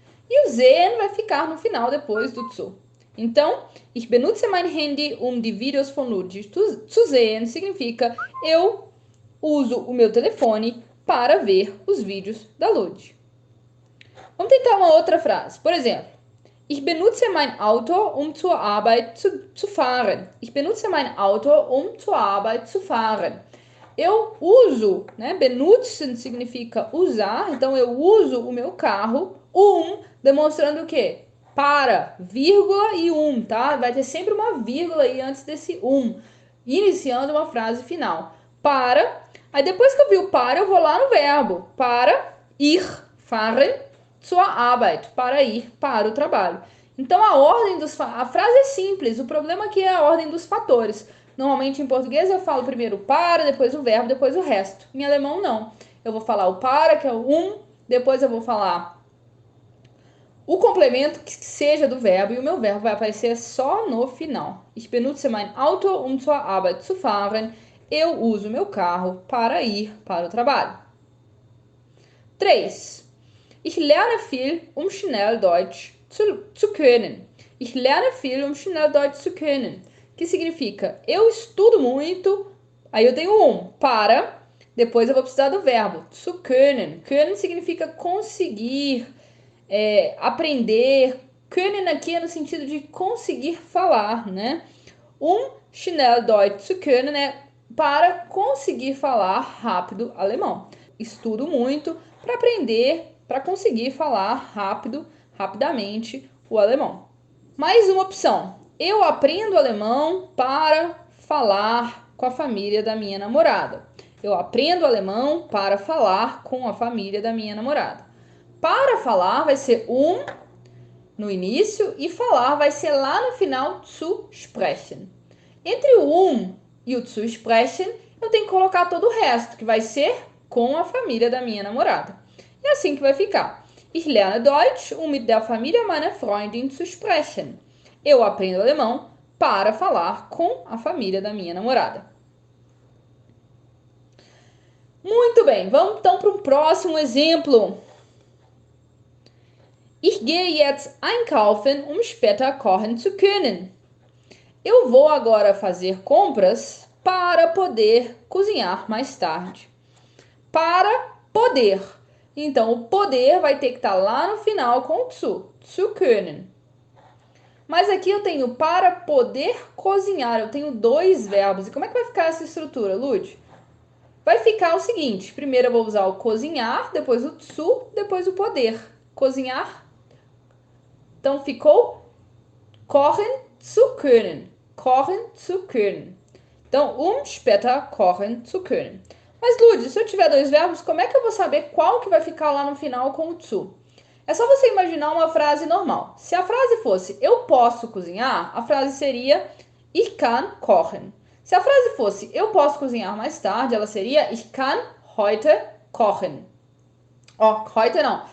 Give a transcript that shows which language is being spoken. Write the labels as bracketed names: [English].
[Portuguese] E o sehen vai ficar no final depois do zu. Então, [German] ich benutze mein Handy, die Videos von Lud zu sehen, [Portuguese] significa eu uso o meu telefone para ver os vídeos da Lud. Vamos tentar uma outra frase. Por exemplo, [German] ich benutze mein Auto, zur Arbeit zu fahren. Ich benutze mein Auto, zur Arbeit zu fahren. [Portuguese] Eu uso, né? Benutzen significa usar, então eu uso o meu carro, demonstrando o quê? Para, vírgula e tá? Vai ter sempre uma vírgula aí antes desse iniciando uma frase final. Para, aí depois que eu vi o para, eu vou lá no verbo. Para ir, [German] fahren, zur Arbeit, [Portuguese] para ir para o trabalho. Então a frase é simples, o problema aqui é a ordem dos fatores. Normalmente em português eu falo primeiro para, depois o verbo, depois o resto. Em alemão não. Eu vou falar o para, que é o depois eu vou falar o complemento que seja do verbo e o meu verbo vai aparecer só no final. [German] Ich benutze mein Auto, zur Arbeit zu fahren. [Portuguese] Eu uso meu carro para ir para o trabalho. 3. [German] Ich lerne viel, schnell Deutsch zu können. Ich lerne viel, schnell Deutsch zu können. [Portuguese] Que significa, eu estudo muito, aí eu tenho para, depois eu vou precisar do verbo, zu können. Können significa conseguir, aprender. Können aqui é no sentido de conseguir falar, né? [German] Schnell Deutsch zu können [Portuguese] é para conseguir falar rápido alemão. Estudo muito para aprender, para conseguir falar rapidamente o alemão. Mais uma opção. Eu aprendo alemão para falar com a família da minha namorada. Eu aprendo alemão para falar com a família da minha namorada. Para falar vai ser no início e falar vai ser lá no final, zu sprechen. Entre o e o zu sprechen, eu tenho que colocar todo o resto, que vai ser com a família da minha namorada. É assim que vai ficar. [German] Ich lerne Deutsch, mit der Familie meiner Freundin zu sprechen. [Portuguese] Eu aprendo alemão para falar com a família da minha namorada. Muito bem, vamos então para o próximo exemplo. [German] Ich gehe jetzt einkaufen, um später kochen zu können. [Portuguese] Eu vou agora fazer compras para poder cozinhar mais tarde. Para poder. Então, o poder vai ter que estar lá no final com o zu können. Mas aqui eu tenho para poder cozinhar, eu tenho dois verbos. E como é que vai ficar essa estrutura, Lud? Vai ficar o seguinte, primeiro eu vou usar o cozinhar, depois o zu, depois o poder. Cozinhar. Então, ficou [German] kochen zu können. Kochen zu können. [Portuguese] Então, [German] später kochen zu können. [Portuguese] Mas, Lud, se eu tiver dois verbos, como é que eu vou saber qual que vai ficar lá no final com o zu? É só você imaginar uma frase normal. Se a frase fosse eu posso cozinhar, a frase seria [German] ich kann kochen. [Portuguese] Se a frase fosse eu posso cozinhar mais tarde, ela seria [German] ich kann heute kochen. [Portuguese] Heute não.